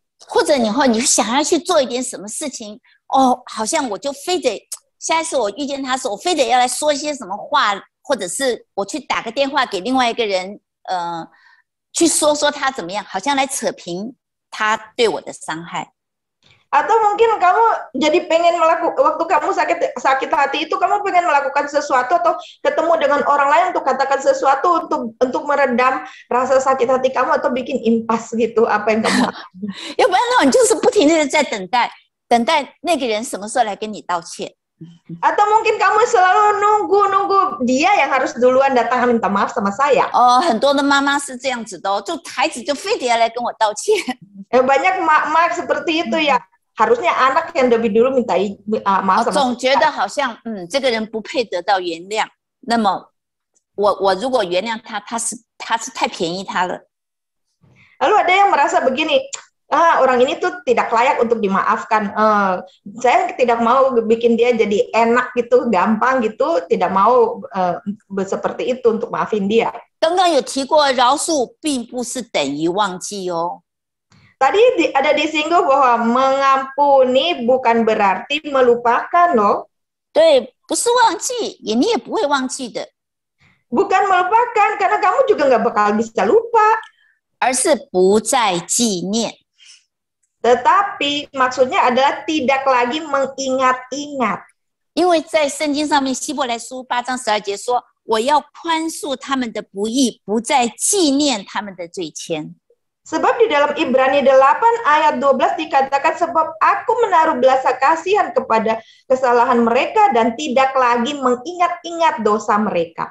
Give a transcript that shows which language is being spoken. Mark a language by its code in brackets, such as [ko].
[zh] 或者你想要去做一点什么事情，好像我就非得下一次我遇见他的时候，我非得要来说一些什么话，或者是我去打个电话给另外一个人，去说他怎么样，好像来扯平他对我的伤害。 [id] Atau mungkin kamu jadi pengen waktu kamu sakit hati itu kamu pengen melakukan sesuatu atau ketemu dengan orang lain untuk katakan sesuatu untuk meredam rasa sakit hati kamu atau bikin impas gitu apa yang kamu [zh] 要不然的话，你就是不停的在等待那个人什么时候来跟你道歉。 [id] Atau mungkin kamu selalu nunggu dia yang harus duluan datang minta maaf sama saya. [zh] 很多的妈妈是这样子的就孩子就非得要来跟我道歉。 [id] Banyak mak-mak seperti itu ya. Harusnya anak yang lebih dulu minta maaf sama [zh] 总觉得好像这个人不配得到原谅，那么我如果原谅他，他是太便宜他了。 [id] Lalu ada yang merasa begini, orang ini tuh tidak layak untuk dimaafkan. Saya tidak mau bikin dia jadi enak gitu, gampang gitu, tidak mau seperti itu untuk maafin dia. [zh] 刚刚有提过，饶恕并不是等于忘记哦。 [id] Tadi ada disinggung bahwa mengampuni bukan berarti melupakan loh. [zh] 对，不是忘记，你也不会忘记的。 [id] Bukan melupakan, karena kamu juga nggak bakal bisa lupa. [zh] 而是不再纪念。 [id] Tetapi maksudnya adalah tidak lagi mengingat-ingat. [zh] 因为在圣经上面，希伯来书8章12节说：“我要宽恕他们的不义，不再纪念他们的罪愆。” [id] Sebab di dalam Ibrani 8 ayat 12 dikatakan sebab aku menaruh belas kasihan kepada kesalahan mereka dan tidak lagi mengingat-ingat dosa mereka.